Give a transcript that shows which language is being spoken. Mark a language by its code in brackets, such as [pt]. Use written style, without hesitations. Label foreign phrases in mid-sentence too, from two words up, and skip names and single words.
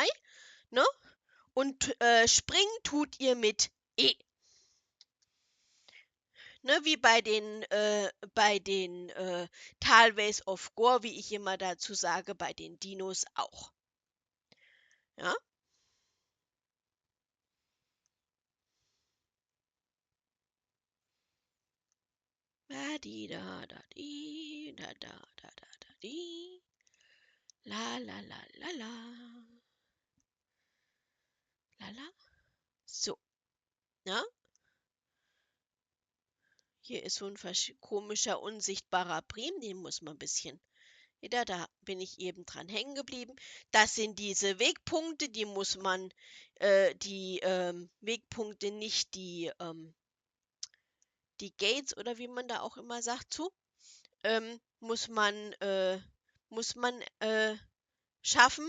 [de] Ne? Und springen tut ihr mit E. Ne, wie bei den Talways of Gore, wie ich immer dazu sage, bei den Dinos auch. Ja? Da di da da di da da da da da di. La la la la la. La la. So, ne? Hier ist so ein komischer, unsichtbarer Prim, den muss man ein bisschen. Da bin ich eben dran hängen geblieben. Das sind diese Wegpunkte, die muss man, die Wegpunkte, nicht die Gates oder wie man da auch immer sagt, muss man schaffen.